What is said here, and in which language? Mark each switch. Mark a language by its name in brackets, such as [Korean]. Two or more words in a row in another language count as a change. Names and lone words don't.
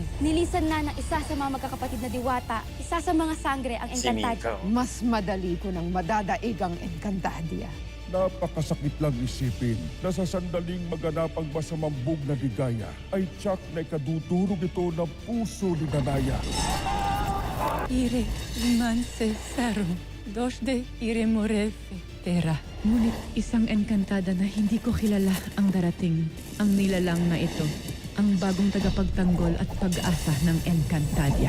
[Filipino] Nilisan na ng isa sa mga magkakapatid na diwata, isa sa mga sangre ang Si Encantadia. Miko. Mas madali ko ng madadaig ang Encantadia. Napakasakit lang isipin na sa sandaling maganap ang masamang bug na ligaya ay tsak na ikadudurog ito ng puso ni Danaya. Ire, liman se saro, dosde ire morefe, tera. Ngunit isang enkantada na hindi ko kilala ang darating. Ang nilalang na ito, ang bagong tagapagtanggol at pag-asa ng Encantadia.